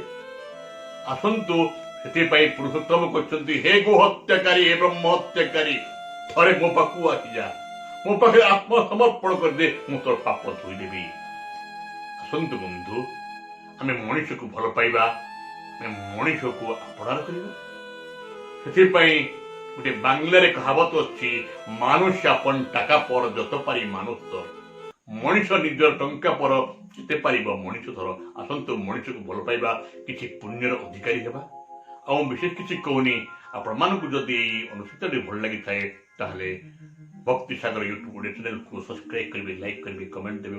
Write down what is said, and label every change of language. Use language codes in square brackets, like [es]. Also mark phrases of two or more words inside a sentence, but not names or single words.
[or] ଆସନ୍ତୁ, ସେଥିପାଇଁ ପୁରୁଷୋତ୍ତମ କହିଛନ୍ତି, ହେ ଗೋ ହତ୍ୟାକାରୀ, ହେ ବ୍ରହ୍ମ ହତ୍ୟାକାରୀ, ଥରେ ମୋ ପାଖକୁ ଆସିଯା, ମୋ ପାଖରେ ଆତ୍ମସମର୍ପଣ କରିଦେ, ମୁଁ ତୋର ପାପ ଧୋଇଦେବି। ଆସନ୍ତୁ ବନ୍ଧୁ, ଆମେ ମଣିଷକୁ ଭଲ ପାଇବା, ଆମେ ମଣିଷକୁ ଆପଣାର କରିବା। ସେଥିପାଇଁ ଗୋଟେ ବାଂଲାରେ କହାବତ ଅଛି, [bn] মানুষ আপন টাকা পর যত পারি মানুষ ধর। [or] ମଣିଷ ନିଜର ଟଙ୍କା ପର ଯେତେ ପାରିବ ମଣିଷ ଧର। ଆସନ୍ତୁ ମଣିଷକୁ ଭଲ ପାଇବା, କିଛି ପୁଣ୍ୟର ଅଧିକାରୀ ହେବା। ଆଉ ବିଶେଷ କିଛି କହୁନି, ଆପଣମାନଙ୍କୁ ଯଦି ଏଇ ଅନୁଷ୍ଠାନଟି ଭଲ ଲାଗିଥାଏ, ତାହେଲେ ଭକ୍ତି ସାଗର ୟୁଟ୍ୟୁବ ଚ୍ୟାନେଲକୁ ସବସ୍କ୍ରାଇବ କରିବେ, ଲାଇକ୍ କରିବେ, କମେଣ୍ଟ ଦେବେ।